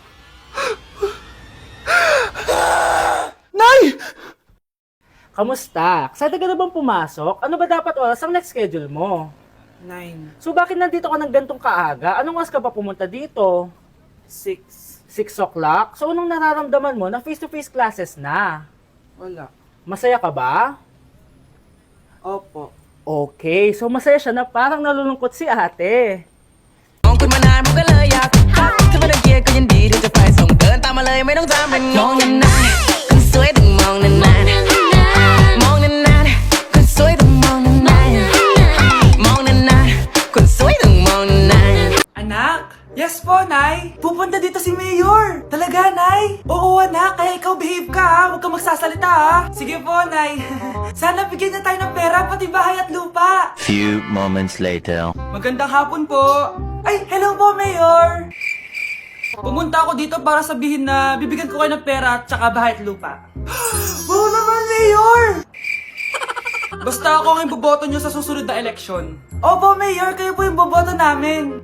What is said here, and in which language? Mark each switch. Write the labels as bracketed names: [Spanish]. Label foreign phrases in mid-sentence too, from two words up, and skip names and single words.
[Filipino] Nay! Kamusta? Excited ka na bang pumasok? Ano ba dapat oras ang [English] next schedule [Filipino] mo? 9, So bakit nandito ka ng gantong kaaga? Anong oras ka pa pumunta dito? 6, 6 o'clock? So anong nararamdaman mo na [English] face-to-face classes [Filipino] na? wala. Masaya ka ba? Opo. Okay, so masaya siya na parang nalulungkot si ate. [Thai] มองคุณมานานผมก็เลยอยากทักถ้าไม่ต้องเกลียดก็ยินดีที่จะไปส่งเดินตามมาเลยไม่ต้องทำเป็นงงนานๆคนสวยต้องมองนานๆมองนานๆคนสวยต้องมองนานๆมองนานๆคนสวยต้องมองนานๆ [Filipino] Anak? Yes po, Nay. Pupunta dito si Mayor. Talaga, Nay? Oo, anak. Kaya ikaw behave ka, ha? Huwag kang magsasalita, ha? Sige po, Nay. Sana bigyan na tayo ng pera, pati bahay at lupa. [English] Few moments later. [Filipino] Magandang hapon po. Ay, hello po, Mayor. Pumunta ako dito para sabihin na bibigyan ko kayo ng pera at saka bahay at lupa. Wow naman, Mayor! Basta ako ang iboboto nyo sa susunod na eleksyon. Opo, Mayor, kayo po yung boboto namin.